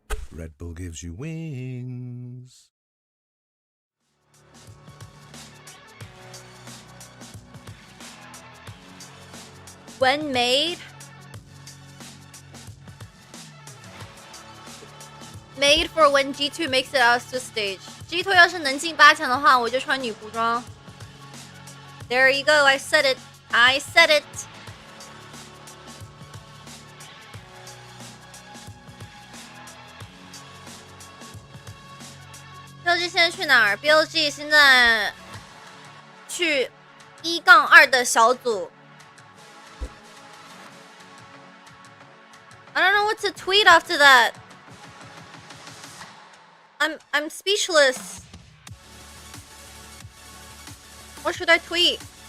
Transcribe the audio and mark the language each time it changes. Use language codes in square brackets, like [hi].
[en] Red Bull gives you wings. When made for when G2 makes it out to stage. [zh] G2 要是能进8强的话，我就穿女仆装。 [en] There you go, I said it. I said it. [zh] BLG 现在去哪儿 ？BLG 现在去1-2的小组。 [en] I don't know what to tweet after that. I'm speechless. What should I tweet?